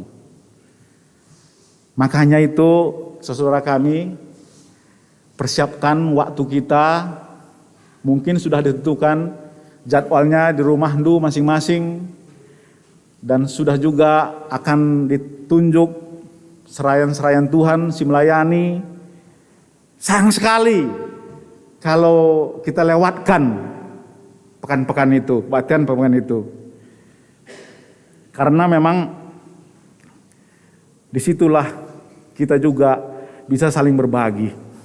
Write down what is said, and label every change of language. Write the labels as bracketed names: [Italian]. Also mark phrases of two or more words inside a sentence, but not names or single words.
[Indonesian] Makanya itu saudara kami, persiapkan waktu kita, mungkin sudah ditentukan jadwalnya di rumah masing-masing, dan sudah juga akan ditunjuk serayan-serayan Tuhan, si melayani. Sayang sekali kalau kita lewatkan pekan-pekan itu, kebaktian pekan itu. Karena memang disitulah kita juga bisa saling berbagi.